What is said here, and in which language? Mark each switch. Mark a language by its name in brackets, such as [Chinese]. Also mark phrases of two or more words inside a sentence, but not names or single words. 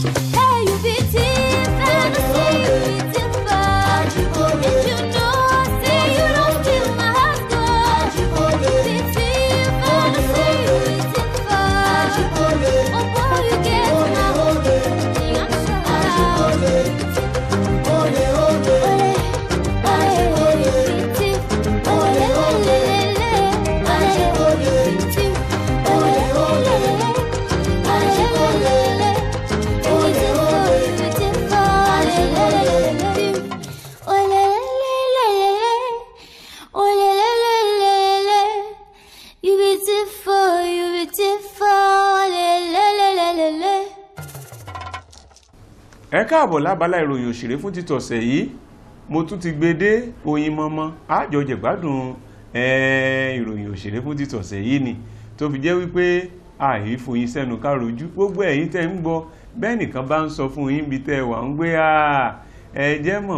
[Nigerian Pidgin] Hey, you be different, I say you beautiful. And you know I say you don't steal my heart. You be different, I say you beautiful. Oh boy, you get my whole thing, I'm sure about it. Ole, ole, ole, ole, beautiful. Ole, ole, ole, ole, beautiful. Ole, ole, ole, ole, beautiful, you beautiful, you beautiful. [Yoruba] Ẹ káàbọ̀ lábala ìròyìn òṣèré fún títọ̀sẹ̀ yìí. Mo tún ti gbé dé Oyin Mọ́mọ́ àjọ jẹ̀gbádùn ìròyìn òṣèré fún títọ̀sẹ̀ yìí ni tó fi jẹ́ wípé àìfoyin sẹ́nu károjú gbogbo ẹ̀yin tẹ́ ń gbọ́ bẹ́ẹ̀ nìkan bá ń sọ fún yín bí tẹ́ wà ń gbé ẹ jẹ́ mọ̀